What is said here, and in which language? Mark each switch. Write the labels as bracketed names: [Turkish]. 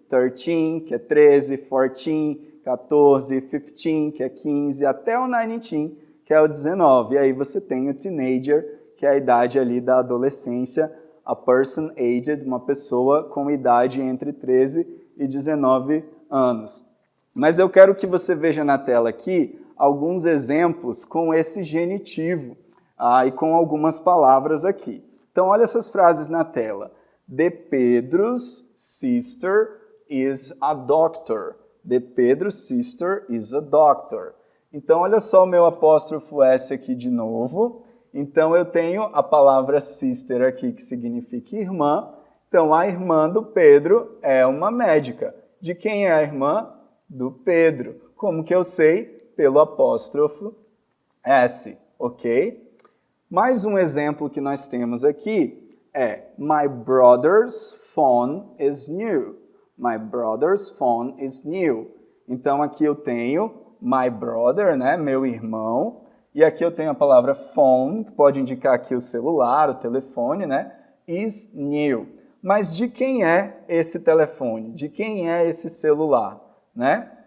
[Portuguese] 13, que é 13, 14, 14, 15, que é 15, até o 19, que é o 19. E aí você tem o teenager, que é a idade ali da adolescência, [English] a person aged, [Portuguese] uma pessoa com idade entre 13 e 19 anos. Mas eu quero que você veja na tela aqui alguns exemplos com esse genitivo e com algumas palavras aqui. Então, olha essas frases na tela. [English] The Pedro's sister is a doctor. The Pedro's sister is a doctor. [Portuguese] Então, olha só o meu apóstrofo S aqui de novo. Então, eu tenho a palavra sister aqui, que significa irmã. Então, a irmã do Pedro é uma médica. De quem é a irmã? Do Pedro. Como que eu sei? Pelo apóstrofo S, ok? Mais um exemplo que nós temos aqui é [English] My brother's phone is new. My brother's phone is new. [Portuguese] Então, aqui eu tenho my brother, né, meu irmão, e aqui eu tenho a palavra phone, que pode indicar aqui o celular, o telefone, né, [English] is new. [Portuguese] Mas de quem é esse telefone? De quem é esse celular? Né?